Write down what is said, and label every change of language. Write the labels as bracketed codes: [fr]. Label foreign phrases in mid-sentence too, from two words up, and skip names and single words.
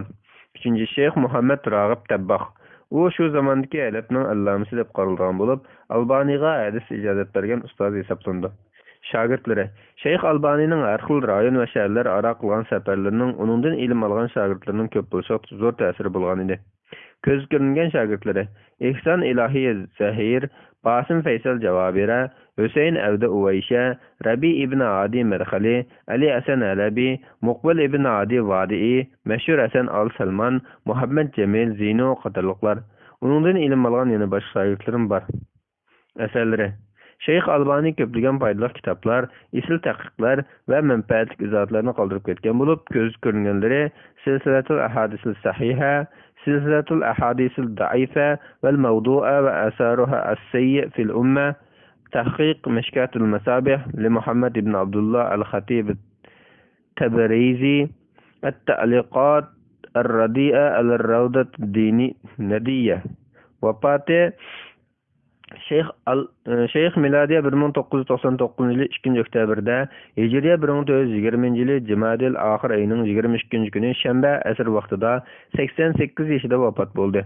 [uz] 3-Shayx Muhammad Rag'ib Tabbax. U shu zamondagi Arabning allamasi deb qaralgan bo'lib, Albaniga hadis ijozat bergan ustoz hisoblanadi. Shogirdlari Shayx Albanining har xil rayon va shaharlar aro qilgan safarlarining uningdan ilm olgan shogirdlarining ko'p bo'lishi zo'r ta'siri bo'lgan edi. Ko'z ko'ringan shogirdlari Ihson Ilohiy Zahir, Basim Faysal Javabira, Hüseyin Avda Uvaysha, Rabi ibn Adi Merxali, Ali Hasan Alabi, Muqbil ibn Adi Vadi'i, Mashhur Hasan Al-Salman, Muhammad Jamil Zino qatorliqlar. Uningdan ilm olgan yana boshqa shogirdlarim bor. Asarlari Shayx Albani ko'plagan foydali kitoblar, isl taqiqlar va manfaatli izohatlarni qoldirib ketgan bo'lib, ko'z ko'ringanlari Silsilatul Ahadisil Sahiha, Silsilatul Ahadisil Da'ifa val Mawdu'a va Asaruha as-Sayyi fil Umma, Tahqiq Mishkatul Masabih li Muhammad ibn Abdullah al-Khatib Tabarizi, At-Ta'liqat ar-Radi'a al-Rawdat ad-Dini Nadiyya. Vafoti Shayx miladiya 1999 yili 2 oktyabrda, Hijriya 1420 yili Jumadil oxir oyining 22 kuni shanba asr vaqtida 88 yoshida vafot bo'ldi.